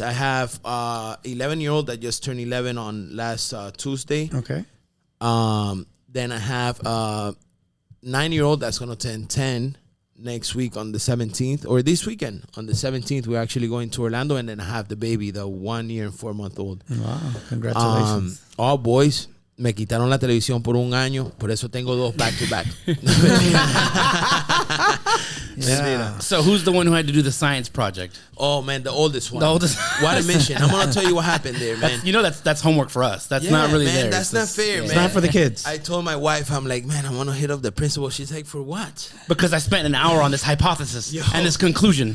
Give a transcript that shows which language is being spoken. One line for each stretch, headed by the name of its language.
English: I have 11-year-old that just turned 11 on last Tuesday. Okay. Then I have 9-year-old that's going to turn 10 next week on the 17th, or this weekend on the 17th. We're actually going to Orlando, and then I have the baby, the 1 year and 4-month-old. Wow, congratulations. All boys.
Spanish: Me quitaron la televisión por un año, por eso tengo 2
English: back to back. Yeah. So who's the one who had to do the science project? Oh man, the oldest one. The oldest. What a mission! I'm gonna tell you what happened there, man. That's homework for us. That's not really man, theirs. That's not fair, man. It's not for the kids. I told my wife, I'm like, man, I want to hit up the principal. She's like, for what? Because I spent an hour on this hypothesis and this conclusion.